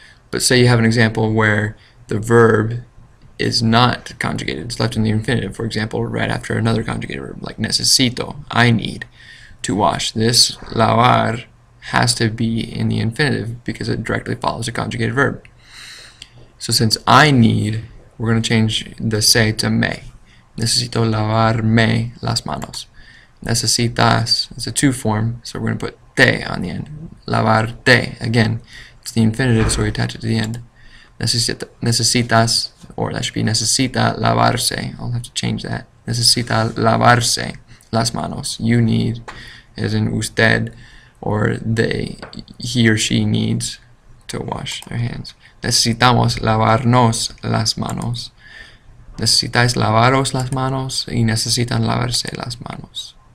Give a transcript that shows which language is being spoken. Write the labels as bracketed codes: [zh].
[en] But say you have an example where the verb is not conjugated, it's left in the infinitive, for example, right after another conjugated verb, like necesito, I need to wash. This lavar has to be in the infinitive because it directly follows a conjugated verb. So since I need, we're going to change the se to me. [es] Necesito lavarme las manos. [en] Necesitas, it's a to form, so we're going to put te on the end. Lavarte, again, it's the infinitive, so we attach it to the end. Necesitas, or that should be [es] necesita lavarse. [en] I'll have to change that. [es] Necesita lavarse las manos. [en] You need, as in usted, or they, he or she needs to wash their hands. [es] Necesitamos lavarnos las manos. Necesitáis lavaros las manos y necesitan lavarse las manos.